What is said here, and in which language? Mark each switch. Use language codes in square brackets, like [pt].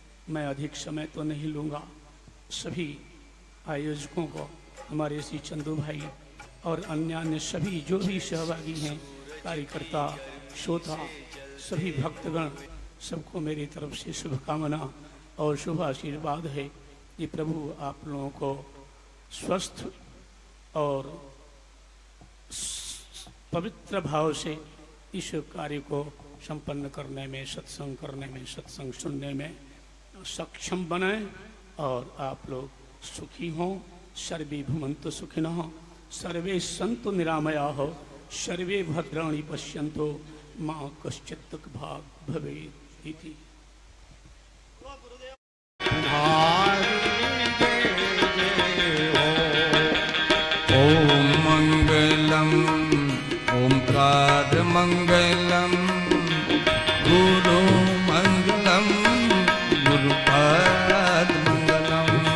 [hi] मैं अधिक समय तो नहीं लूँगा। सभी आयोजकों को, हमारे श्री चंदू भाई और अन्य सभी जो भी सहभागी हैं, कार्यकर्ता, श्रोता, सभी भक्तगण, सबको मेरी तरफ से शुभकामना और शुभ आशीर्वाद है कि प्रभु आप लोगों को स्वस्थ और पवित्र भाव से इस कार्य को संपन्न करने में, सत्संग करने में, सत्संग सुनने में सक्षम बनाए, और आप लोग सुखी हों। [sa] सर्वे भुवन्तु सुखिनः, सर्वे सन्तु निरामयाः, सर्वे भद्राणि पश्यन्तु मां कश्चित् दुःख भाग् भवेत् इति। ओम मंगलम ओंकार मंगलम गुरु मंगलम गुरुपाद मंगलम।